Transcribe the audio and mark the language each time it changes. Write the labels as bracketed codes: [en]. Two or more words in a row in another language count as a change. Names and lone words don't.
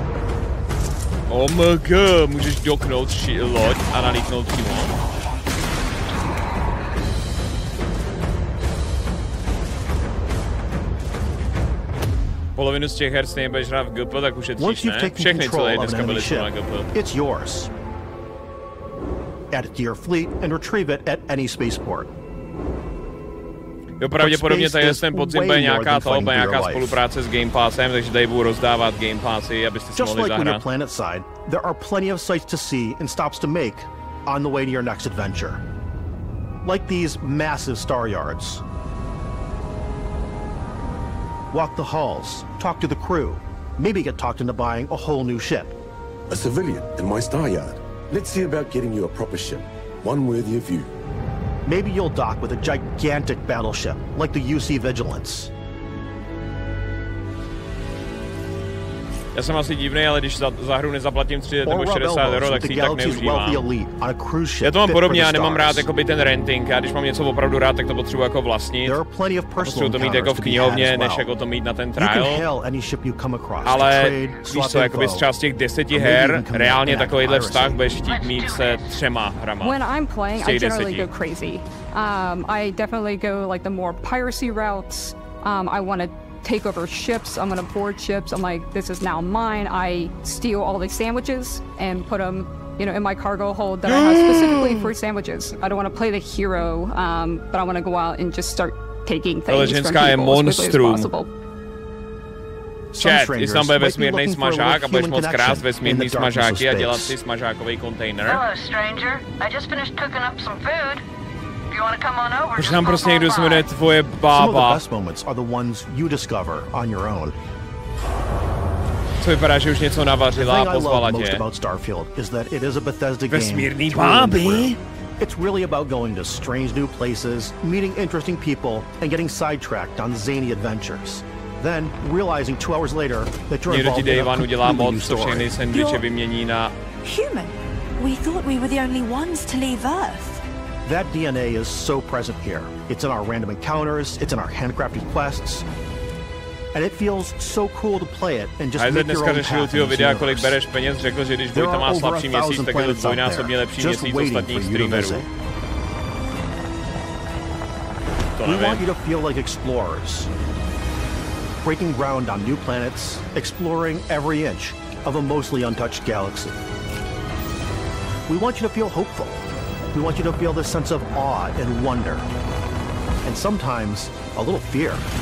[cs] OMG, můžeš doknout loď a nalítnout přímo. Polovinu z těch her stejně budeš hrát v GP, tak ušetříš, ne? Všechny celé dneska byly na GP. [en] It's yours. Add it to your fleet and retrieve it at any spaceport. [cs] Jo, pravděpodobně tady ten podzim bude nějaká spolupráce s Game Passem, takže tady budu rozdávat Game Passy, abyste si mohli zahrát. [en] Just like on your planet side, there are plenty of sights to see and stops to make on the way to your next adventure. Like these massive star yards. Walk the halls, talk to the crew, maybe get talked into buying a whole new ship. A civilian in my star yard. Let's see about getting you a proper ship, one worthy of you. Maybe you'll dock with a gigantic battleship, like the UC Vigilance. [cs] Já jsem asi divný, ale když za hru nezaplatím 30 nebo 60 €, tak si ji tak neužívám. Já to mám podobně, já nemám rád jakoby ten renting, a když mám něco opravdu rád, tak to potřebuji jako vlastnit. Potřebuji to mít jako v knihovně, než jako to mít na ten trial. Ale víš co, jakoby z část těch 10 her, reálně takovýhle vztah budeš chtít mít se 3 hrama. [en] When I'm playing, I generally go crazy. I definitely go like the more piracy routes. I want to take over ships, I'm gonna board ships, I'm like, this is now mine. I steal all the sandwiches and put them, you know, in my cargo hold that I have specifically for sandwiches. I don't want to play the hero, but I want to go out and just start taking things from people as quickly as possible. [cs] Chat, jestli tam bude vesmírnej smažák a budeš moc krást vesmírný smažáky a dělat si smažákový kontejner. [en] Hello, stranger. I just finished cooking up some food. [cs] Už tam prostě někdo se jmenuje tvoje bába. Co vypadá, že už něco navařila a pozvala tě. Vesmírný báby? [en] It's really about going to strange new places, meeting interesting people, and getting sidetracked on zany adventures. Then, realizing 2 hours later that you're involved in a completely new story. [cs] Sandwiche vymění na... [en] Human. We thought we were the only ones to leave Earth. That DNA is so present here. It's in our random encounters, it's in our handcrafted quests, and it feels so cool to play it and just make your own path in [cs] videa, kolik bereš peněz, řekl, že když Vojta má slabší měsíc, tak je to dvojnásobně lepší měsíc ostatních streamerů. [en] We want you to feel like explorers, breaking ground on new planets, exploring every inch of a mostly untouched galaxy. We want you to feel hopeful. We want you to feel this sense of awe and wonder, and sometimes a little fear.